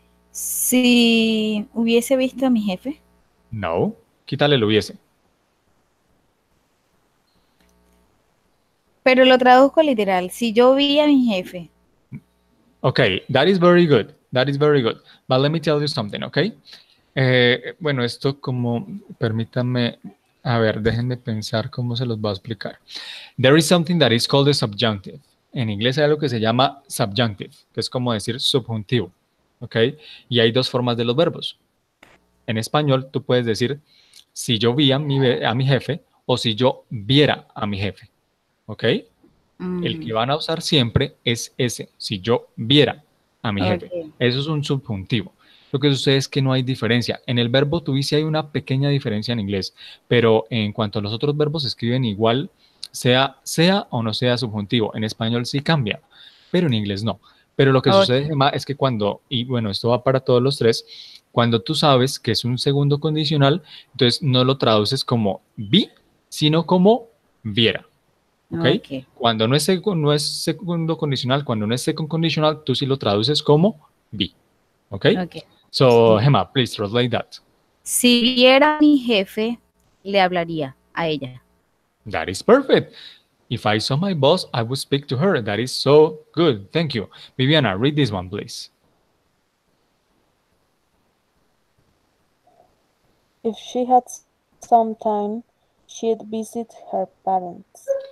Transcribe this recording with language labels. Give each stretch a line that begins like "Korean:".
Spanish: Si hubiese visto a mi jefe. No, quítale lo hubiese. Pero lo traduzco literal. Si yo vi a mi jefe.
English: Okay, that is very good. That is very good. But let me tell you something, okay?
Spanish: Bueno, esto como, permítanme, a ver, déjenme pensar cómo se los voy a explicar.
English: There is something that is called the subjunctive.
Spanish: En inglés hay algo que se llama subjunctive, que es como decir subjuntivo, ¿ok? Y hay dos formas de los verbos. En español, tú puedes decir, si yo vi a mi jefe o si yo viera a mi jefe, ¿ok? El que van a usar siempre es ese, si yo viera a mi jefe. Eso es un subjuntivo. Lo que sucede es que no hay diferencia. En el verbo to be sí hay una pequeña diferencia en inglés, pero en cuanto a los otros verbos se escriben igual, sea o no sea subjuntivo. En español sí cambia, pero en inglés no. Pero lo que sucede, Gemma, es que cuando, y bueno, esto va para todos los tres, cuando tú sabes que es un segundo condicional, entonces no lo traduces como vi, sino como viera. ¿Okay? Cuando no es segundo condicional, cuando no es
English: second conditional,
Spanish: tú sí lo traduces como vi.
English: Okay? So, Gemma, please translate that.
Spanish: Si viera a mi jefe, le hablaría a ella.
English: That is perfect. If I saw my boss, I would speak to her. That is so good. Thank you. Viviana, read this one, please. If she had some time, she'd visit her parents.